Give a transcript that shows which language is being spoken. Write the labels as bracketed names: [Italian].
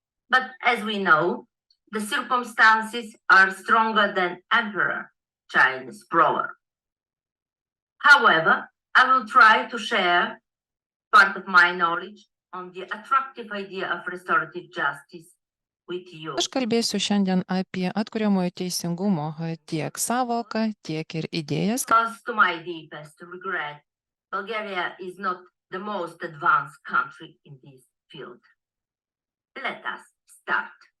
[English] But as we know, the circumstances are stronger than Emperor Chinese proverb. However, I will try to share part of my knowledge on the attractive idea of restorative justice with you. [Lithuanian] Aš kalbėsiu šiandien apie atkuriamojo teisingumo tiek savoką, tiek ir idėjas. [English] Because to my deepest regret, Bulgaria is not the most advanced country in this field. Let us start.